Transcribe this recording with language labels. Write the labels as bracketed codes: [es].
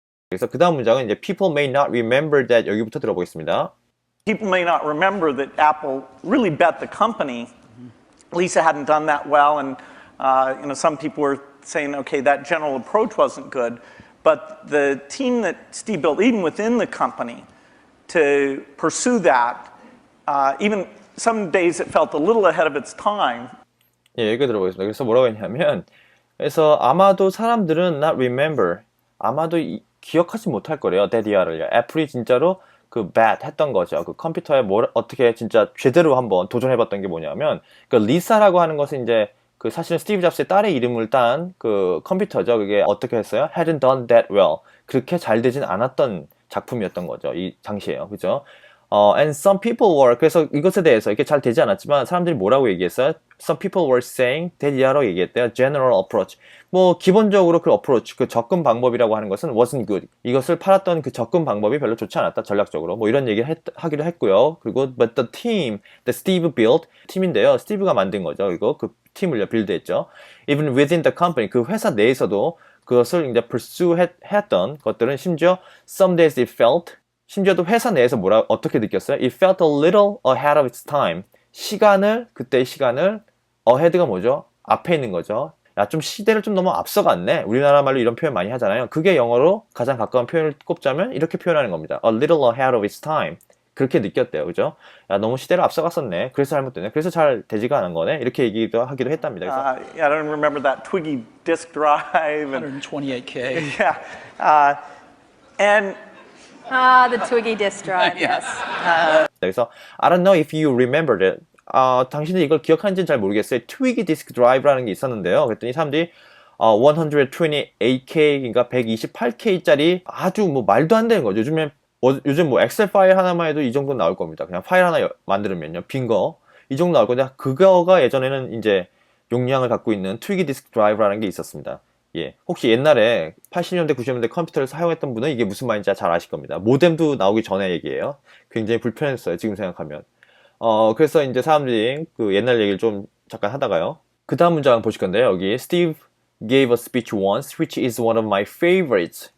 [ko] 그래서 그 다음 문장은 이제 people may not remember that 여기부터 들어보겠습니다. [en] People may not remember that Apple really bet the company. Lisa hadn't done that well, and some people were saying, okay, that general approach wasn't good. But the team that Steve built, even within the company, to pursue that, even some days it felt a little ahead of its time. [ko] 예, 여기 들어보겠습니다. 그래서 뭐라고 했냐면, 그래서 아마도 사람들은 not remember, 아마도 기억하지 못할 거래요. 데디아를요. 애플이 진짜로 그 bet 했던 거죠. 그 컴퓨터에 어떻게 진짜 제대로 한번 도전해봤던 게 뭐냐면, 그 리사라고 하는 것은 이제 그 사실은 스티브 잡스의 딸의 이름을 딴 그 컴퓨터죠. [en] 그게 어떻게 했어요? hadn't done that well. [ko] 그렇게 잘 되진 않았던 작품이었던 거죠. 이 당시에요. 그죠? And some people were, 그래서 이것에 대해서 이게 잘 되지 않았지만 사람들이 뭐라고 얘기했어요? [en] Some people were saying, 데디아라고 얘기했대요. General approach. [ko] 뭐 기본적으로 그 approach, 그 접근 방법이라고 하는 것은 wasn't good. 이것을 팔았던 그 접근 방법이 별로 좋지 않았다. 전략적으로. 뭐 이런 얘기를 하기도 했고요. [en] 그리고 but the team that Steve built, 팀인데요. [ko] 스티브가 만든 거죠. 이거 그 팀을 빌드했죠. Even within the company, 그 회사 내에서도 그것을 이제 pursue 했던 것들은 심지어 some days it felt, 심지어도 회사 내에서 어떻게 느꼈어요? [en] It felt a little ahead of its time. [ko] 그때의 시간을, ahead가 뭐죠? 앞에 있는 거죠. 야, 좀 시대를 좀 너무 앞서갔네. 우리나라 말로 이런 표현 많이 하잖아요. 그게 영어로 가장 가까운 표현을 꼽자면 이렇게 표현하는 겁니다. [en] A little ahead of its time. [ko] 그렇게 느꼈대요. 그죠? 야, 너무 시대를 앞서갔었네. 그래서 잘못됐네. 그래서 잘 되지가 않은 거네. 이렇게 하기도 했답니다. 그래서 [en] I don't remember that Twiggy disk drive. 128K. Yeah. And the Twiggy disk drive, yes. 그래서 I don't know if you remembered it. [ko] 당신이 이걸 기억하는지는 잘 모르겠어요. 트위기 디스크 드라이브라는 게 있었는데요. 그랬더니 사람들이 128K, 그러니까 128K짜리 아주 뭐 말도 안 되는 거죠. 요즘 뭐 엑셀 파일 하나만 해도 이 정도 나올 겁니다. 그냥 파일 하나 만들면요. 빈 거. 이 정도 나올 건데 그거가 예전에는 이제 용량을 갖고 있는 트위기 디스크 드라이브라는 게 있었습니다. 예. 혹시 옛날에 80년대, 90년대 컴퓨터를 사용했던 분은 이게 무슨 말인지 잘 아실 겁니다. 모뎀도 나오기 전에 얘기예요. 굉장히 불편했어요. 지금 생각하면. 그래서 이제 사람들이 그 옛날 얘기를 좀 잠깐 하다가요. 그 다음 문장 보실 건데요. [en] 여기 [ko] Steve gave a speech once, which is one of my favorites.